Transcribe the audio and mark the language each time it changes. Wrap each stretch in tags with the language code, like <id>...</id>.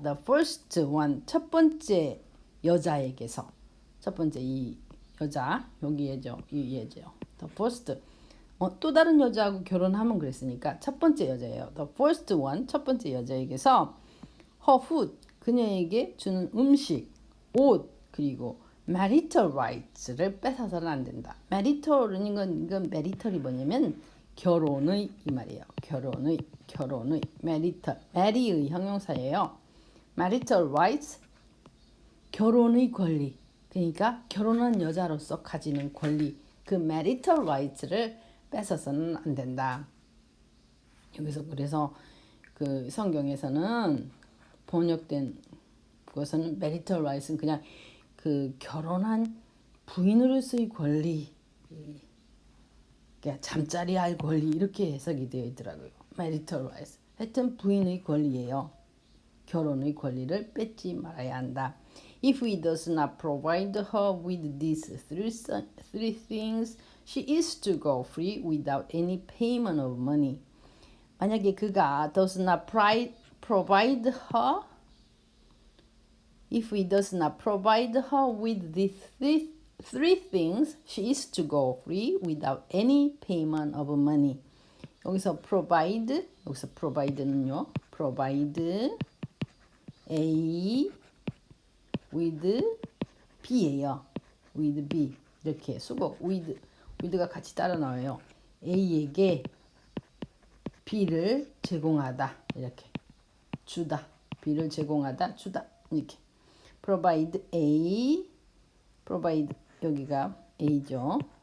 <en>The first one,</en> <ko>첫 번째 여자에게서. 첫 번째 이 여자, 여기 얘죠. 이 얘죠. The first. 또 다른 여자하고 결혼하면 그랬으니까 첫 번째 여자예요.</ko> <en>The first one,</en> <ko>첫 번째 여자에게서 her food, 그녀에게 주는 음식, 옷, 그리고 marital rights를 뺏어서는 안 된다. marital은 이건 marital이 뭐냐면 결혼의 이 말이에요. 결혼의 marital, marry의 형용사예요. marital rights, 결혼의 권리. 그러니까 결혼한 여자로서 가지는 권리, 그 marital rights를 뺏어서는 안 된다. 여기서 그래서 그 성경에서는 번역된 것은 marital rights는 그냥 그 결혼한 부인으로서의 권리, 그러니까 잠자리 할 권리 이렇게 해석이 되어 있더라고요. marital rights. 하여튼 부인의 권리예요. 결혼의 권리를 뺏지 말아야 한다.</ko> <en>If he does not provide her with these three things, she is to go free without any payment of money.</en> <ko>만약에 그가</ko> <en>does not provide her, if he does not provide her with these three things, she is to go free without any payment of money.</en> <ko>여기서 provide는요.</ko> <en>provide A with B예요.</en> <ko>with B 이렇게 수거 with가 같이 따라 나와요. A에게 B를 제공하다 이렇게 주다. B를 제공하다 주다 이렇게 provide A provide 여기가 A죠.</ko>